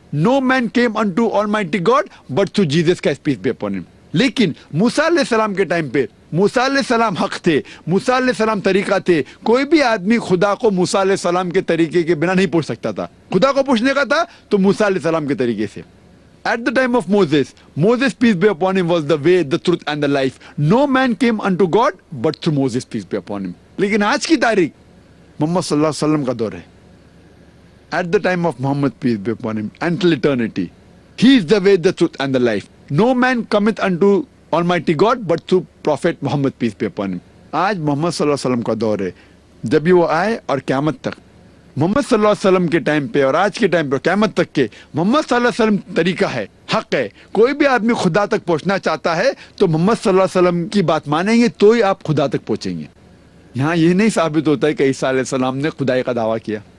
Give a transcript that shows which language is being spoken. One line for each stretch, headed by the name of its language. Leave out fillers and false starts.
English: No man came into almighty God but through Jesus Christ peace be upon him.
Urdu: لیکن موسیٰ علیہ السلام کے time پہ موسیٰ علیہ السلام حق تھے, موسیٰ علیہ السلام طریقہ تھے. کوئی بھی آدمی خدا کو موسیٰ علیہ السلام کے طریقے کے بنا نہیں پوچھ سکتا تھا. خدا کو پوچھنے کا تھا تو موسیٰ علیہ السلام کے طریقے سے.
English: At the time of Moses, Moses peace be upon him was the way, the truth and the life. No man came unto God but through Moses peace be upon him.
Urdu: لیکن آج کی تاریخ محمد صلی اللہ علیہ وسلم کا دور ہے.
English: At the time of Muhammad peace be upon him until eternity, he is the way, the truth and the life. No man cometh unto Almighty God, but through Prophet Muhammad, peace be upon him.
Urdu: آج محمد صلی اللہ علیہ وسلم کا دور ہے. جب بھی وہ آئے اور قیامت تک محمد صلی اللہ علیہ وسلم کے ٹائم پہ اور آج کے ٹائم پہ قیامت تک کے محمد صلی اللہ علیہ وسلم طریقہ ہے, حق ہے. کوئی بھی آدمی خدا تک پہنچنا چاہتا ہے تو محمد صلی اللہ علیہ وسلم کی بات مانیں گے تو ہی آپ خدا تک پہنچیں گے. یہاں یہ نہیں ثابت ہوتا ہے کہ عیسیٰ علیہ السلام نے خدائی کا دعویٰ کیا.